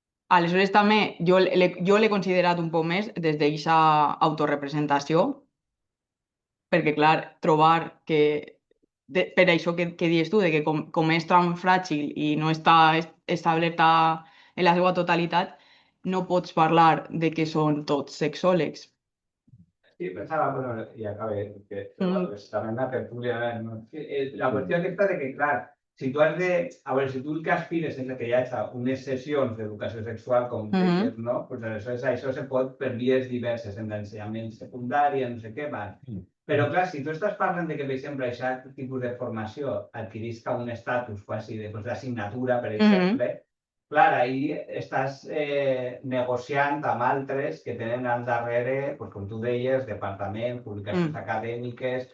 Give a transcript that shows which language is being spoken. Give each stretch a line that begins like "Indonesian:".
Catalan: Aleshores també jo l'he considerat un poc més des d'aquesta autorrepresentació, perquè clar, trobar que per això que dius tu, de que com és tan fràgil i no està establerta en la seva totalitat, no pots parlar de que són tots sexòlegs.
Spanish: Sí, pensaba, bueno, y acabé, que Mm, también la tertulia, ¿no?
Catalan: La qüestió aquesta de que, clar, si tu has de... A veure, si tu el que aspires és que hi hagi unes sessions d'educació sexual, com deies, no? Pues aleshores això se pot per vies diverses, en l'ensenyament secundari, no sé què, va. Però, clar, si tu estàs parlant de que, per exemple, aquest tipus de formació adquirisca un estatus quasi d'assignatura, per exemple, clar, ahí estàs negociant amb altres que tenen al darrere, pues, com tu deies, departament, publicacions acadèmiques,